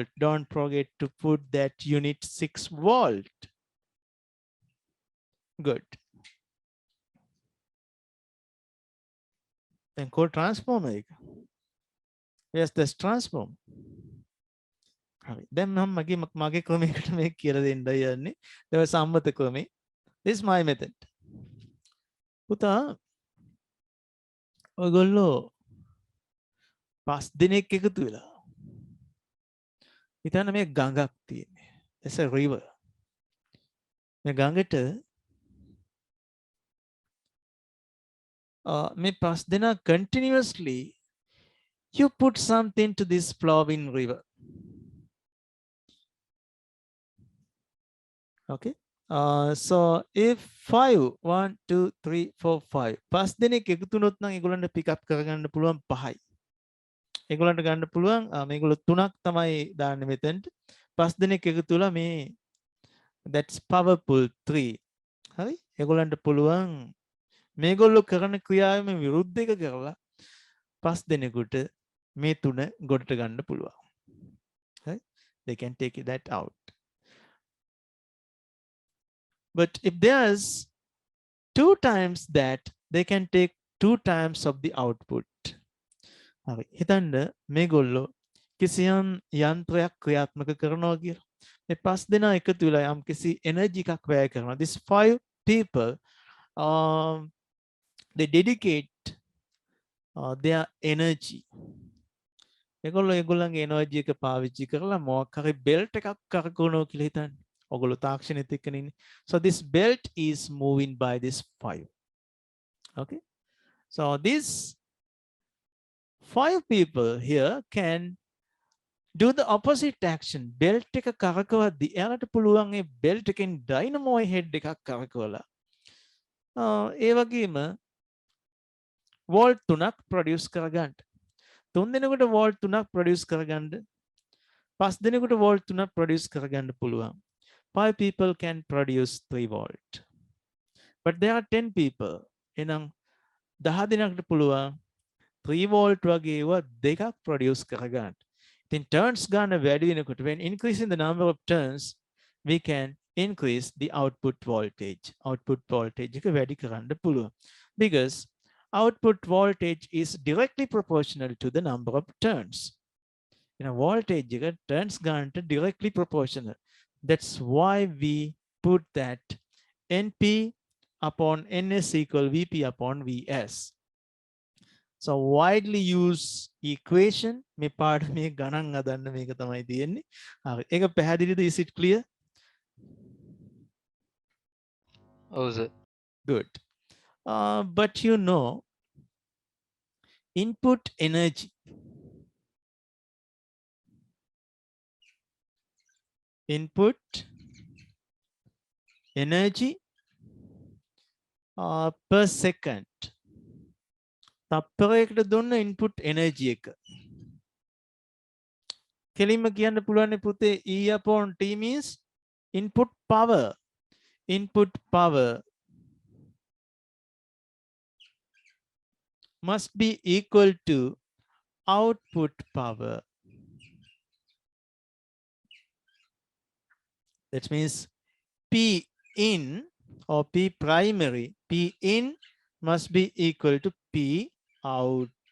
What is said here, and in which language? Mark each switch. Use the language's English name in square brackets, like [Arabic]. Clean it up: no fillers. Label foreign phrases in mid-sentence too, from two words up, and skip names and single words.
[English] Don't forget to put that unit 6 volt. Good. Then code transformer. Yes, that's transform. Then [Sinhala] mage ක්‍රමයකට මේ කියලා දෙන්න යන්නේ. ඒක සම්මත ක්‍රමේ. [English] This is my method. [Sinhala] පුතා ඔයගොල්ලෝ 5 දිනක් එකතු වෙලා හිතන්න මේ ගඟක් තියෙන්නේ. [English] It's a river. [Sinhala] මේ ගඟට මේ 5 දිනා [English] continuously you put something to this flowing river. Okay. [Sinhala] So if 5 1 2 3 4 5 5 දෙනෙක් එකතු වුණොත් නම් ඒගොල්ලන්ට [English] pick up [Sinhala] කරගන්න පුළුවන් 5යි. ඒගොල්ලන්ට ගන්න පුළුවන් මේගොල්ලෝ 3ක් තමයි දාන්නේ මෙතනට. 5 දෙනෙක් එකතු වෙලා මේ [English] that's powerful [Sinhala] 3. හරි? ඒගොල්ලන්ට පුළුවන් මේගොල්ලෝ කරන ක්‍රියාවෙම විරුද්ධ එක කරලා 5 දෙනෙකුට මේ 3 ගොඩට ගන්න පුළුවන්. හරි? [English] They can take that out. But if there's 2 times that, they can take 2 times of the output. [Sinhala] හරි. හිතන්න මේගොල්ලෝ කිසියම් යන්ත්‍රයක් ක්‍රියාත්මක කරනවා කියලා. මේ 5 දෙනා එකතු වෙලා යම් කිසි එනර්ජි එකක් වැය කරනවා. [English] These 5 people they dedicate their energy. [Sinhala] ඒගොල්ලෝ ඒගොල්ලන්ගේ එනර්ජි එක පාවිච්චි කරලා මොකක් හරි බෙල්ට් එකක් කරකවනවා කියලා හිතන්න. ඔගොල්ලෝ තාක්ෂණෙත් එක්කනේ ඉන්නේ. [English] So this belt is moving by this 5. Okay. So these 5 people here can do the opposite action. [Sinhala] Belt එක කරකවද්දී එයාලට පුළුවන් ඒ belt එකෙන් [English] dynamo head [Sinhala] එකක් කරකවලා ඒ වගේම volt 3ක් produce කරගන්න. 3 දෙනෙකුට volt 3ක් produce කරගන්න. 5 දෙනෙකුට volt 3ක් produce කරගන්න පුළුවන්. [English] 5 people can produce 3 volt. But there are 10 people. [Sinhala] එනම් 10 දෙනෙකුට පුළුවන් 3 volt වගේ ඒවා දෙකක් produce කරගන්න. [English] Then turns [Sinhala] ගන්න වැඩි වෙනකොට [English] when increasing the number of turns we can increase the output voltage. Output voltage [Sinhala] එක වැඩි කරන්න පුළුවන්. [English] Because output voltage is directly proportional to the number of turns. [Sinhala] Voltage එක turns ගන්නට [English] directly proportional. That's why we put that NP upon NS equal VP upon VS. So widely used equation [Sinhala] මේ පාඩමේ ගණන් හදන්න මේක තමයි තියෙන්නේ. හරි. ඒක පැහැදිලිද? [English] Is it clear? [Sinhala] ඔව් සර්. [English] Good. But you know input energy. Input energy per second. [Sinhala] තප්පරයකට දුන්න [English] input energy [Sinhala] එක. කෙලින්ම කියන්න පුළුවන් පුතේ [English] E upon T means input power. Input power must be equal to output power. That means P in or P primary, P in must be equal to P out.